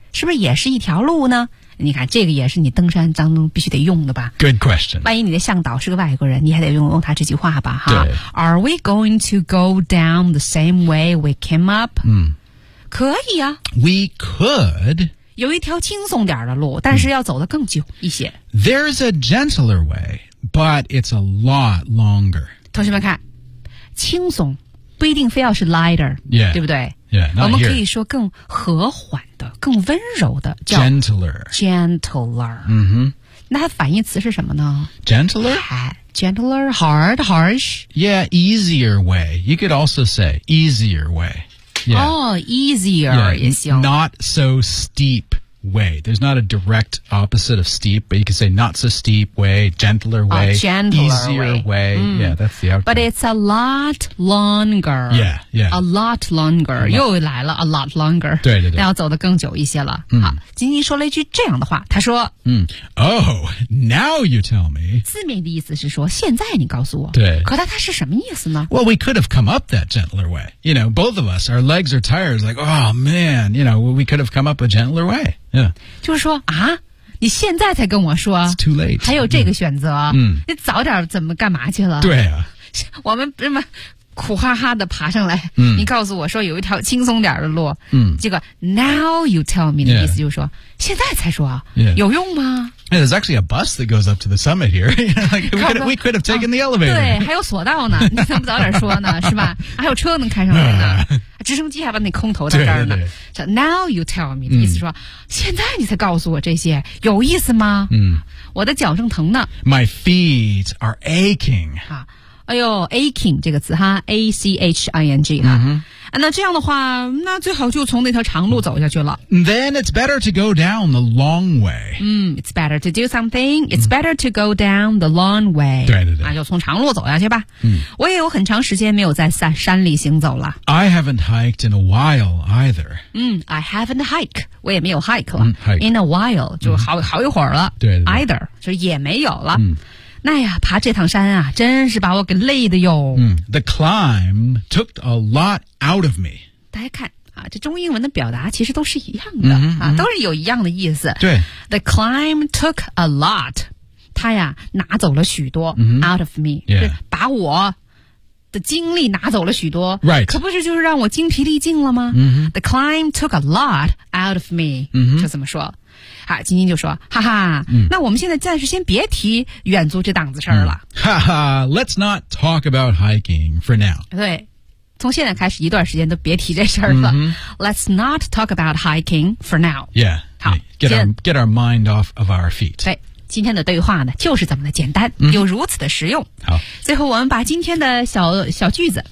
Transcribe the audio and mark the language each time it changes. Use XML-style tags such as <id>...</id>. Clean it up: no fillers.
<zh>是不是也是一条路呢你看这个也是你登山当中必须得用的吧</zh> <en>good question</en> <zh>万一你的向导是个外国人你还得用他这句话吧哈。</zh> <en>Are we going to go down the same way we came up、 mm-hmm.</en> <zh>可以啊</zh> <en>we could</en> <zh>有一条轻松点的路但是要走得更久一些。</zh> <en>There's a gentler way, but it's a lot longer.</en> <zh>同学们看轻松不一定非要是 lighter,</zh> <en>yeah,</en> <zh>对不对</zh> <en>yeah, not</en> <zh>我们可以</zh> <en>here.</en> <zh>说更和缓的更温柔的叫</zh> <en>gentler. Gentler.、 Mm-hmm.</en> <zh>那它反义词是什么呢</zh> <en>gentler? Gentler, hard, harsh. Yeah, easier way. You could also say easier way. Yeah. Oh, easier yeah, Not so steep way There's not a direct opposite of steep But you can say not so steep way Gentler way gentler Easier way, Mm. Yeah, that's the outcome But it's a lot longer Yeah, yeah A lot longer a lot.</en> <zh>又来了</zh> <en>A lot longer</en> <zh>对对对那要走得更久一些了、 mm. 好金金说了一句这样的话他说、</zh> <en>mm. Oh, now you tell me</en> <zh>字面的意思是说现在你告诉我对可他是什么意思呢</zh> <en>Well, we could have come up that gentler way You know, both of us Our legs are tired Like, oh man You know, we could have come up a gentler wayYeah.</en> <zh>就是说啊你现在才跟我说</zh> <en>It's too late</en> <zh>还有这个选择、</zh> <en>yeah.</en> <zh>你早点怎么干嘛去了对啊我们这么苦哈哈的爬上来、嗯、你告诉我说有一条轻松点的路、嗯、这个 now you tell me 的意思就是说、</zh> <en>yeah.</en> <zh>现在才说、</zh> <en>yeah.</en> <zh>有用吗</zh> <en>yeah, There's actually a bus that goes up to the summit here we could have taken、</en> <zh>啊、</zh> <en>the elevator</en> <zh>对还有索道呢你怎么早点说呢是吧还有车能开上来呢直升机还把你空投到这儿呢。对对对</zh> <en>Now you tell me、</en> <zh>嗯、意思说现在你才告诉我这些有意思吗、嗯、我的脚正疼呢。</zh> <en>My feet are aching.、</en> <zh>啊、哎呦 aching 这个词哈 A-C-H-I-N-G 哈、嗯。那这样的话那最好就从那条长路走下去了。</zh> <en>Then it's better to go down the long way.、嗯、it's better to do something. It's better to go down the long way.</en> <zh>对对对。那就从长路走下去吧。嗯、我也有很长时间没有在山里行走了。</zh> <en>I haven't hiked in a while either.</en> <zh>嗯</zh> <en>I haven't hiked.</en> <zh>我也没有 hike 了。</zh> <en>嗯、hike. In a while,</en> <zh>就 好,、嗯、好一会儿了。对对对。</zh> <en>Either,</en> <zh>就也没有了。嗯、那呀爬这趟山啊真是把我给累的哟。</zh> <en>嗯 The climb took a lot out of me.</en> <zh>大家看啊这中英文的表达其实都是一样的。嗯、啊都是有一样的意思。对。</zh> <en>The climb took a lot.</en> <zh>他呀拿走了许多、嗯、</zh> <en>out of me.、 Yeah.</en> <zh>就把我的精力拿走了许多、</zh> <en>right.</en> <zh>可不是就是让我精疲力尽了吗、 mm-hmm.</zh> <en>The climb took a lot out of me、 mm-hmm.</en> <zh>就这么说好金金就说哈哈、嗯、那我们现在暂时先别提远足这档子事儿了</zh> <en>哈哈、嗯、Let's not talk about hiking for now</en> <zh>对从现在开始一段时间都别提这事儿了、 mm-hmm.</zh> <en>Let's not talk about hiking for now Yeah</en> <zh>好</zh> <en>get our mind off of our feet</en> <zh>对今天的对话呢就是这么的简单、嗯、又如此的实用好最后我们把今天的小句子</zh>